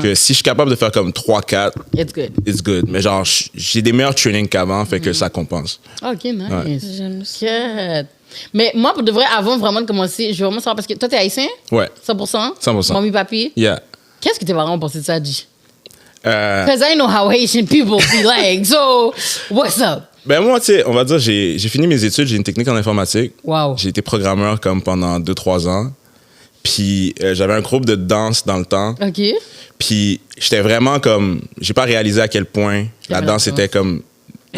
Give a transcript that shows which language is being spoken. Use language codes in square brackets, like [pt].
[fr] que si je suis capable de faire comme 3-4, [en] It's good. it's good. [fr] Mais genre, j'ai des meilleurs trainings qu'avant, fait que ça compense. [en] Ok, nice. [fr] J'aime ça. [en] Good. [fr] Mais moi, pour de vrai, avant vraiment de commencer, je veux vraiment savoir parce que toi, t'es haïtien? Ouais. 100%? 100%. Mamie, papi? [en] Yeah. [fr] Qu'est-ce que tes parents ont pensé de ça, G? Euh, [en] Because I know how Haitian people be like. So, what's up? [fr] ben moi, tu sais, on va dire, j'ai fini mes études, j'ai une technique en informatique. Wow. J'ai été programmeur comme pendant 2-3 ans. Puis j'avais un groupe de danse dans le temps. OK. Puis j'étais vraiment comme... J'ai pas réalisé à quel point la J'avais danse la était comme un